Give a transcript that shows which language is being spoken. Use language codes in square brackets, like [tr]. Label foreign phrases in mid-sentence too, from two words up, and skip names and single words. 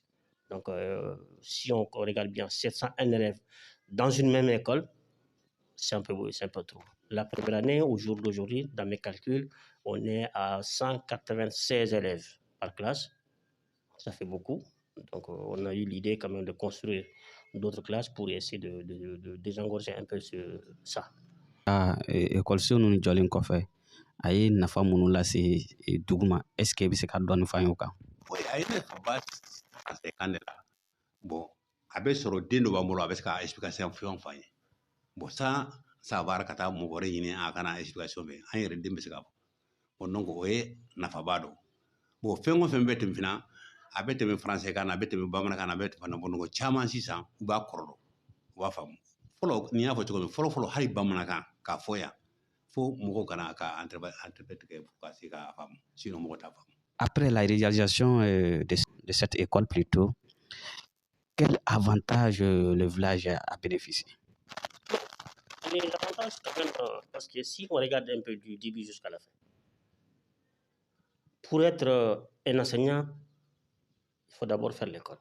[fr] Donc, si on regarde bien 701 élèves dans une même école, c'est un peu trop. La première année, au jour d'aujourd'hui, dans mes calculs, on est à 196 élèves par classe. Ça fait beaucoup. Donc, on a eu l'idée quand même de construire d'autres classes pour essayer de désengorger un peu ça. [bm] École so nu jɔlen kɔfɛ a ye nafa minnu lase dugu ma [fr] est ce que [bm] i bɛ se ka dɔɔni fɔ an ye o kan. Oui, a ye nafaba lase kan de la. Bon, a bɛ sɔrɔ den dɔ b'an bolo a bɛ se ka explication fɛn f'an ye. Bon, ça b'a ka taa mɔgɔ wɛrɛ ɲini a kana explication bɛ an yɛrɛ den bɛ se ka fɔ. Bon, donc o ye nafaba dɔ. Bon, fɛn o fɛn bɛ tɛmɛ fana a bɛ tɛmɛ faransɛ kan na a bɛ tɛmɛ bamanankan na a bɛ tɛmɛ bɔnɔgɔ caman sisan u b'a kɔrɔ dɔn u b'a faamu. Fɔlɔ n'i y'a fɔ cogo min fɔlɔ hali bamanankan k'a fɔ yan fo mɔgɔw kana ka interprète kɛ ka se k'a faamu sinon mɔgɔ t'a faamu. [fr] Après la réalisation de cette école plutôt, quel avantage le village a bénéficié? Les avantages, quand même, parce que si on regarde un peu du début jusqu'à la fin, pour être un enseignant, il faut d'abord faire l'école.